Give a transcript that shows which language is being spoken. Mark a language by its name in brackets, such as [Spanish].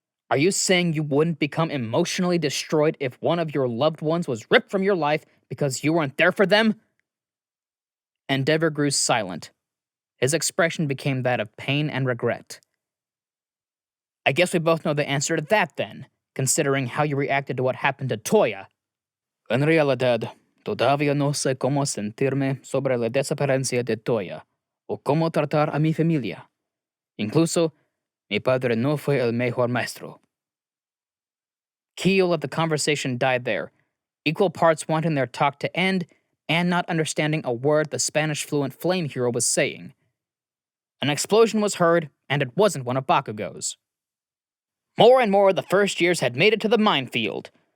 [English] Are you saying you wouldn't become emotionally destroyed if one of your loved ones was ripped from your life because you weren't there for them? Endeavor grew silent. His expression became that of pain and regret. I guess we both know the answer to that then, considering how you reacted to what happened to Toya. [Spanish] En realidad, todavía no sé cómo sentirme sobre la desaparición de Toya, o cómo tratar a mi familia. Incluso, mi padre no fue el mejor maestro. [English] Kiyo let the conversation die there, equal parts wanting their talk to end and not understanding a word the Spanish-fluent flame hero was saying. An explosion was heard, and it wasn't one of Bakugo's. More and more of the first years had made it to the minefield.